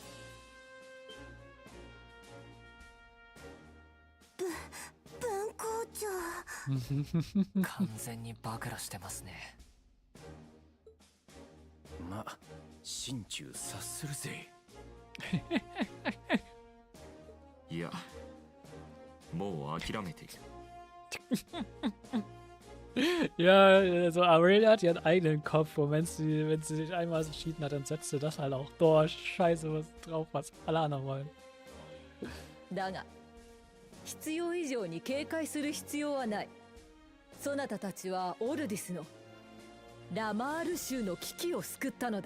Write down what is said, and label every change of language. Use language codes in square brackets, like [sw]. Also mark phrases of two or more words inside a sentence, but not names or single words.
[ja] 分校長。完全に暴露してますね。ま、 心中察するぜ。いや、もう諦めている。 [de] Ja, also Aurelia hat ihren eigenen Kopf und wenn sie sich einmal entschieden hat, dann setzt sie das halt auch durch. Scheiße, was drauf, was alle anderen wollen. [ja] だが必要以上に警戒する必要はない。そなたたちはオルディスのラマール州の危機を救ったのだ。